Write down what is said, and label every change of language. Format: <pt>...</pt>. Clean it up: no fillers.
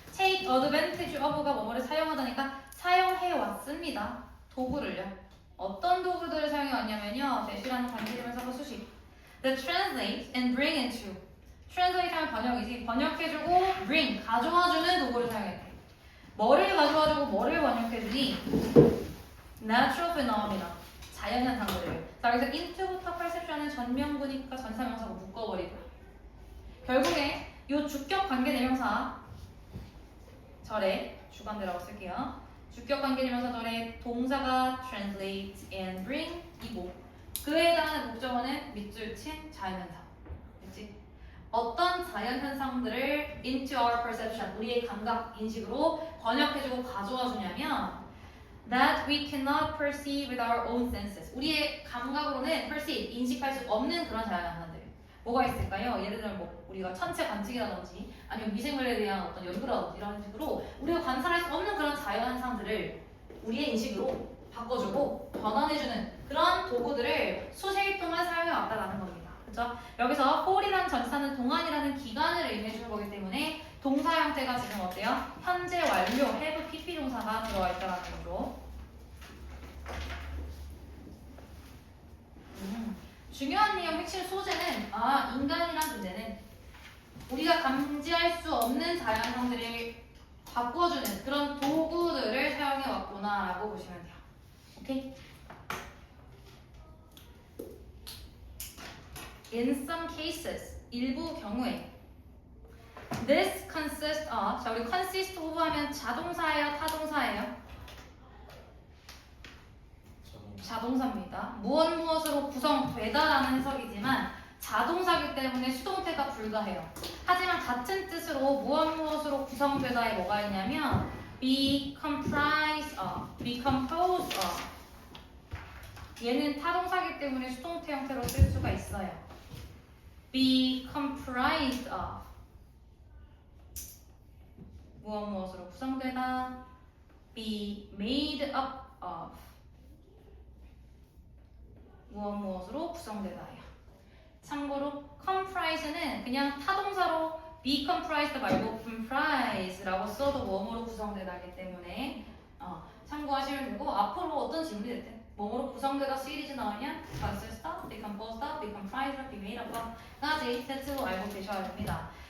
<ko>take advantage of가 뭐뭐를 사용하다니까 사용해 왔습니다. 도구를요. 어떤 도구들을 사용해 왔냐면요. 대시라는 관계대명사가 수식.</ko> <en>The translate and bring into. translate</en> <ko>하면 번역이지. 번역해주고 bring, 가져와주는 도구를 사용했대. 뭐를 가져와주고 뭐를 번역해주니?</ko> <en>natural phenomena,</en> <ko>자연현상들을. 자, 그래서 into부터 perception은 전명구니까 전사명사고 묶어버리고요. 결국에 이 주격 관계대명사 절에 주관대라고 쓸게요. 주격 관계대명사 절에 동사가 translate and bring 이고 그에 해당하는 목적어는 밑줄 친 자연현상. 그치? 어떤 자연현상들을</ko> <en>into our perception,</en> <ko>우리의 감각 인식으로 번역해주고 가져와 주냐면</ko> <en>that we cannot perceive with our own senses.</en> <ko>우리의 감각으로는 perceive, 인식할 수 없는 그런 자연현상들. 뭐가 있을까요? 예를 들면 뭐 우리가 천체 관측이라든지 아니면 미생물에 대한 어떤 연구라든지 이런 식으로 우리가 관찰할 수 없는 그런 자연현상들을 우리의 인식으로 바꿔주고 변환해주는 그런 도구들을 수세기 동안 사용해 왔다라는 겁니다. 그렇죠? 여기서 for이라는 전치사는 동안이라는 기간을 의미해주는 거기 때문에 동사 형태가 지금 어때요? 현재 완료, have pp 동사가 들어와 있다는 거죠. 중요한 내용 핵심 소재는 인간이란 존재는 우리가 감지할 수 없는 자연현상들을 바꿔주는 그런 도구들을 사용해 왔구나 라고 보시면 돼요. 오케이?</ko> <en>In some cases,</en> <ko>일부 경우에</ko> <en>This consists of,</en> <ko>자 우리</ko> <en>consist of</en> <ko>하면 자동사예요? 타동사예요? 자동사입니다. 무엇으로 구성되다라는 해석이지만 자동사기 때문에 수동태가 불가해요. 하지만 같은 뜻으로 무엇으로 구성되다에 뭐가 있냐면</ko> <en>be comprised of, be composed of.</en> <ko>얘는 타동사기 때문에 수동태 형태로 쓸 수가 있어요.</ko> <en>be comprised of.</en> <ko>무엇으로 구성되다</ko> <en>be made up of.</en> <ko>무엇으로 구성되다예요. 참고로 comprise는 그냥 타동사로 be comprised 말고 comprise라고 써도 뭐뭐로 구성되다이기 때문에 참고하시면 되고 앞으로 어떤 질문이 됐든 뭐뭐로 구성되다 시리즈 나오면</ko> <en>consist of, be composed of, be comprised of, be made up of</en> <ko>까지 세트로 알고 계셔야 됩니다.</ko>